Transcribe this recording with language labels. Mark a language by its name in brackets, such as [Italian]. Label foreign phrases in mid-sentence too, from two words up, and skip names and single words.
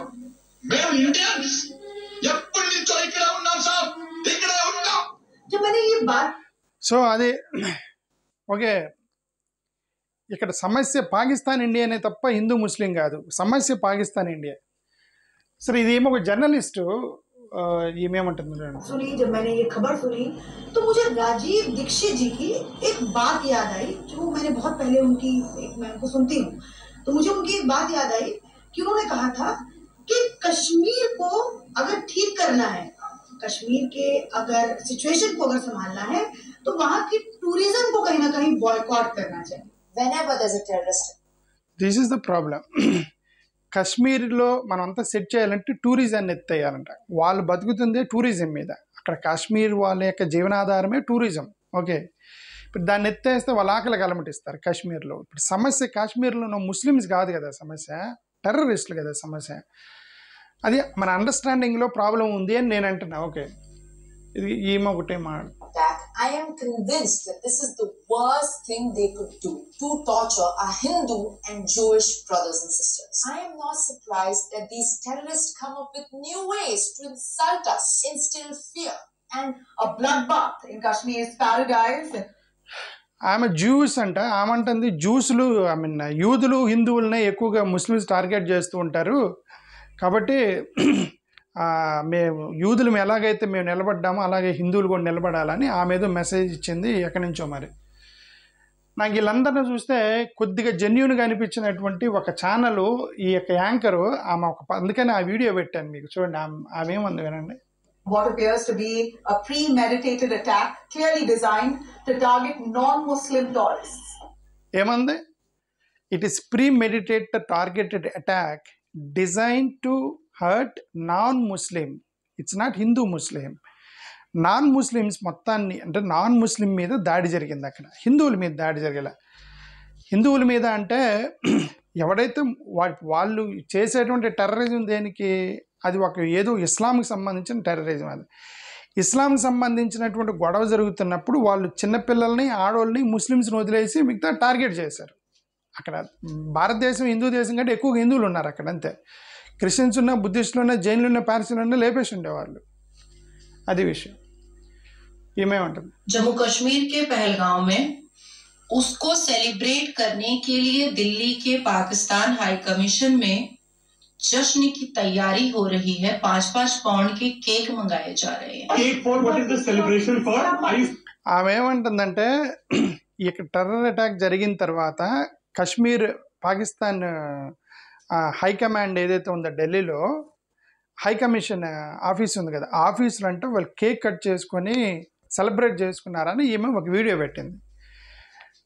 [Telugu] మేము ఇండియన్స్ ఎప్పటి నుంచో ఇక్కడ ఉన్నాం సార్, ఇక్కడే ఉన్నాం. సో అదే ఓకే, ఇక్కడ సమస్య పాకిస్తాన్ ఇండియానే తప్ప హిందూ ముస్లిం కాదు, సమస్య పాకిస్తాన్ ఇండియా. సరే ఇదేమో ఒక జర్నలిస్టు ఏమేమంటుంది [Hindi] सुनी, जब मैंने ये खबर सुनी तो मुझे राजीव दीक्षित जी की एक बात याद आई, जो मैंने बहुत पहले मैं उनको सुनती हूँ, तो मुझे उनकी एक बात याद आई कि उन्होंने कहा था कि कश्मीर को अगर ठीक करना है, कश्मीर के अगर सिचुएशन को अगर संभालना है, तो वहाँ की टूरिज्म को कहीं ना कहीं बॉयकॉट करना चाहिए. [English] Whenever there's a terrorist. This is the problem. [Telugu] కశ్మీర్లో మనం అంతా సెట్ చేయాలంటే టూరిజాన్ని ఎత్తేయాలంట. వాళ్ళు బతుకుతుందే టూరిజం మీద. అక్కడ కాశ్మీర్ వాళ్ళ యొక్క జీవనాధారమే టూరిజం. ఓకే, ఇప్పుడు దాన్ని ఎత్తేస్తే వాళ్ళ ఆకలి కలమటిస్తారు కాశ్మీర్లో. ఇప్పుడు సమస్య కాశ్మీర్లో ఉన్న ముస్లిమ్స్ కాదు కదా సమస్య, టెర్రరిస్టులు కదా సమస్య. అది మన అండర్స్టాండింగ్లో ప్రాబ్లం ఉంది అని నేను అంటున్నా. ఓకే, ఇది ఈమె ఒకటే మాట. [English] I am convinced that this is the worst thing they could do, to torture our Hindu and Jewish brothers and sisters. I am not surprised that these terrorists come up with new ways to insult us, instill fear, and a bloodbath in Kashmir's paradise. [Telugu] ఆమె జ్యూస్ అంట, ఆమంటుంది జ్యూస్లు యూదులు హిందువులనే ఎక్కువగా ముస్లిమ్స్ టార్గెట్ చేస్తూ ఉంటారు, కాబట్టి మేము యూదులు ఎలాగైతే మేము నిలబడ్డామో అలాగే హిందువులు కూడా నిలబడాలని ఆమె ఏదో మెసేజ్ ఇచ్చింది ఎక్కడి నుంచో. మరి నాకు వీళ్ళందరినీ చూస్తే కొద్దిగా జెన్యూన్గా అనిపించినటువంటి ఒక ఛానల్ ఈ యొక్క యాంకరు ఆమె అందుకని ఆ వీడియో పెట్టాను మీకు, చూడండి ఆమె ఏమంది వినండి. [English] What appears to be a premeditated attack clearly designed to target non-Muslim tourists. [Telugu] ఏమంది? [English] It is premeditated targeted attack designed to hurt non-Muslim. It's not Hindu Muslim. [Telugu] నాన్-ముస్లిమ్స్ మొత్తాన్ని అంటే నాన్-ముస్లిం మీద దాడి జరిగింది. అక్కడ హిందువుల మీద దాడి జరగల. హిందువుల మీద అంటే ఎవడైతే వాళ్ళు చేసేటువంటి టెర్రరిజం దేనికి, అది ఒక ఏదో ఇస్లాంకి సంబంధించిన టెర్రరిజం. అది ఇస్లాంకి సంబంధించినటువంటి గొడవ జరుగుతున్నప్పుడు వాళ్ళు చిన్నపిల్లల్ని ఆడవాళ్ళని ముస్లిమ్స్ని వదిలేసి మిగతా టార్గెట్ చేశారు. అక్కడ భారతదేశం హిందూ దేశం కంటే ఎక్కువగా హిందువులు ఉన్నారు అక్కడ, అంతే. క్రిస్టియన్స్ ఉన్న, బుద్ధిస్టులు ఉన్న, జైన్లు ఉన్న, పార్సీలు ఉన్న లేపేసి ఉండేవాళ్ళు. అది విషయం. ఏమేమంటుంది? [Hindi] जम्मू कश्मीर के पहलगांव में उसको सेलिब्रेट करने के लिए दिल्ली के पाकिस्तान हाई कमीशन में जश्न की तैयारी हो रही है. 5-5 पाउंड के केक मंगाए जा रहे हैं. [English] cake for what is the celebration for? [Telugu] ఆమె ఏమంటుందంటే ఈ [English] terror attack [Telugu] జరిగిన తర్వాత కశ్మీర్ పాకిస్తాన్ హైకమాండ్ ఏదైతే ఉందో ఢిల్లీలో [English] high commission office [Telugu] ఉంది కదా, ఆఫీసులో అంటే వాళ్ళు [English] cake cut [Telugu] చేసుకొని సెలబ్రేట్ చేసుకున్నారని ఈమె ఒక వీడియో పెట్టింది.